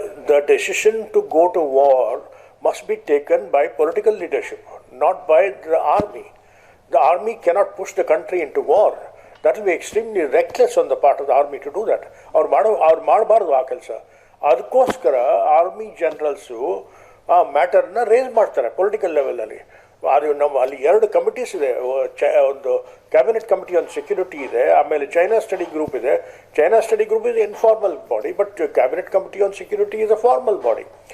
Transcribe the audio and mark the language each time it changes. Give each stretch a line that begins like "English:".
English: The decision to go to war must be taken by political leadership, not by the army. The army cannot push the country into war. That will be extremely reckless on the part of the army to do that.
Kannada: ಅವ್ರು ಮಾಡಬಾರ್ದು ಆ ಕೆಲಸ. ಅದಕ್ಕೋಸ್ಕರ army ಜನರಲ್ಸು ಆ ಮ್ಯಾಟರ್ನ race ಮಾಡ್ತಾರೆ political ಲೆವೆಲಲ್ಲಿ. ಅದು ನಮ್ಮ ಅಲ್ಲಿ 2 ಕಮಿಟೀಸ್ ಇದೆ, ಒಂದು ಕ್ಯಾಬಿನೆಟ್ ಕಮಿಟಿ ಆನ್ ಸೆಕ್ಯೂರಿಟಿ ಇದೆ, ಆಮೇಲೆ ಚೈನಾ ಸ್ಟಡಿ ಗ್ರೂಪ್ ಇದೆ.
English: China study group is informal body, but cabinet committee on security is a formal body.